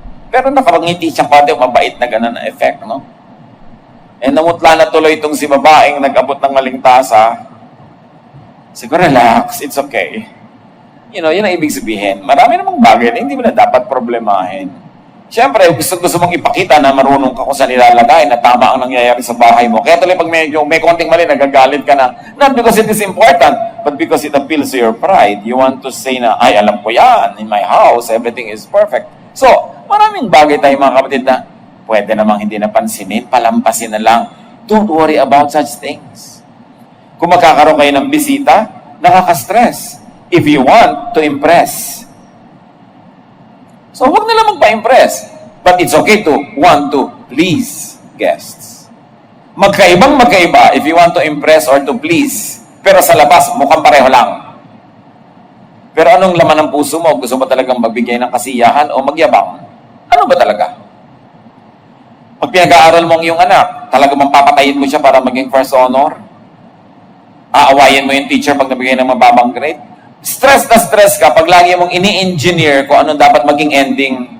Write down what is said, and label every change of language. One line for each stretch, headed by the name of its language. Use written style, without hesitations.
Filipino: Pero nakapangiti siya pati mabait na gano'n na effect, no? Eh, namutla na tuloy itong si babaeng nag-abot ng maling tasa. Siguro,
English: relax, it's okay.
Filipino: Yun ang ibig sabihin. Marami namang bagay na hindi mo na dapat problemahin. Siyempre, gusto mong ipakita na marunong ka kung saan nilalagay, na tama ang nangyayari sa bahay mo. Kaya tuloy pag may konting mali, nagagalit ka na.
English: Not because it is important, but because it appeals to your pride. You want to say na,
Filipino: ay, alam ko yan.
English: In my house, everything is perfect.
Filipino: So, maraming bagay tayo mga kapatid na pwede namang hindi napansinin, palampasin na lang.
English: Don't worry about such things.
Filipino: Kung magkakaroon kayo ng bisita, nakaka-stress.
English: If you want to impress. So,
Filipino: huwag na lang magpa-impress.
English: But it's okay to want to please guests.
Filipino: Magkaiba if you want to impress or to please. Pero sa labas, mukhang pareho lang. Pero anong laman ng puso mo? Gusto mo talagang magbigay ng kasiyahan o magyabang? Ano ba talaga? Pag pinag-aaral mo ang iyong anak, talagang mapapatayin mo siya para maging first honor? Aawayin mo yung teacher pag nabigay ng mababang grade? Stress na stress ka pag lagi mong ini-engineer kung anong dapat maging ending.